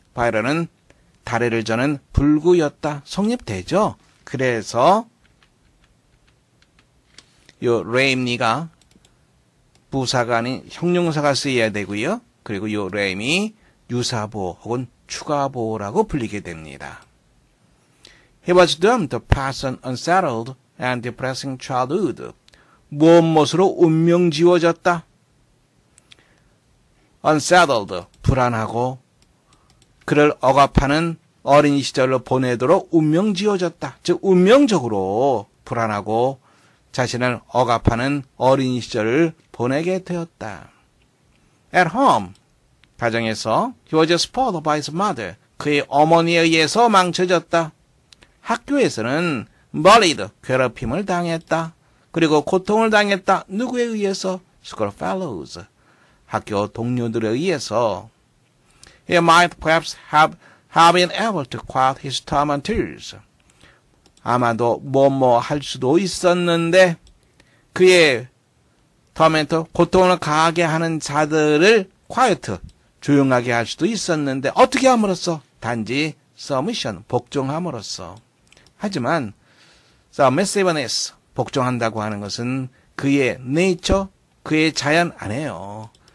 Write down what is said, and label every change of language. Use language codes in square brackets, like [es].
[ko] 바이런은 다리를 저는 불구였다. 성립되죠. 그래서 요 lame이가 부사가 아닌 형용사가 쓰여야 되고요. 그리고 요 lame이 유사보호 혹은 추가보호라고 불리게 됩니다. [en] He was doomed to pass an unsettled and depressing childhood. [ko] 무엇으로 운명 지워졌다. unsettled, 불안하고 그를 억압하는 어린 시절로 보내도록 운명 지워졌다. 즉 운명적으로 불안하고 자신을 억압하는 어린 시절을 보내게 되었다. [en] At home, [ko] 가정에서 [en] he was spoiled by his mother. [ko] 그의 어머니에 의해서 망쳐졌다. 학교에서는 bullied, 괴롭힘을 당했다. 그리고 고통을 당했다. 누구에 의해서? schoolfellows, 학교 동료들에 의해서. [en] He might perhaps have been able to quiet his tormentors. [ko] 아마도 뭐뭐 할 수도 있었는데 그의 tormentor, 고통을 가하게 하는 자들을 quiet, 조용하게 할 수도 있었는데 어떻게 함으로써? 단지 submission, 복종함으로써. 하지만 submissiveness, 복종한다고 하는 것은 그의 nature, 그의 자연 아니에요.